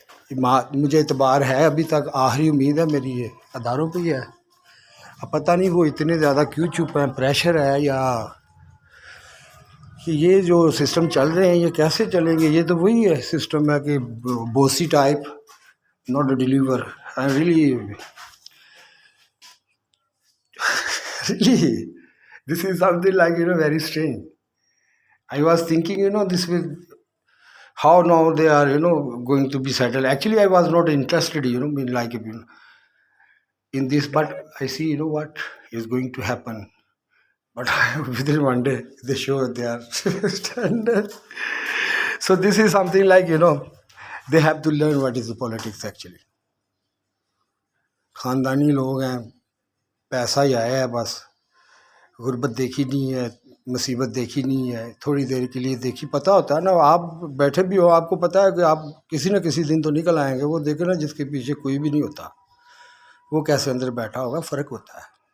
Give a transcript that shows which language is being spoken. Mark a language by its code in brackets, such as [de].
[ur] مجھے اعتبار ہے ابھی تک، آخری امید ہے میری یہ اداروں پہ ہی ہے. اب پتہ نہیں وہ اتنے زیادہ کیوں چپ ہیں، پریشر ہے یا کہ یہ جو سسٹم چل رہے ہیں یہ کیسے چلیں گے. یہ تو وہی ہے سسٹم ہے کہ بوسی type not deliver. [en] really this is something like very strange. I was thinking this will how now they are going to be settled. Actually I was not interested like in this, but I see what is going to happen. But within one day they show their standard. So this is something like they have to learn what is the politics actually. [ur] خاندانی لوگ ہیں، پیسہ ہی آیا ہے بس. غربت دیکھی نہیں ہے، مصیبت دیکھی نہیں ہے، تھوڑی دیر کے لیے دیکھی. پتہ ہوتا ہے نا، آپ بیٹھے بھی ہو آپ کو پتہ ہے کہ آپ کسی نہ کسی دن تو نکل آئیں گے. وہ دیکھیں نا جس کے پیچھے کوئی بھی نہیں ہوتا وہ کیسے اندر بیٹھا ہوگا، فرق ہوتا ہے.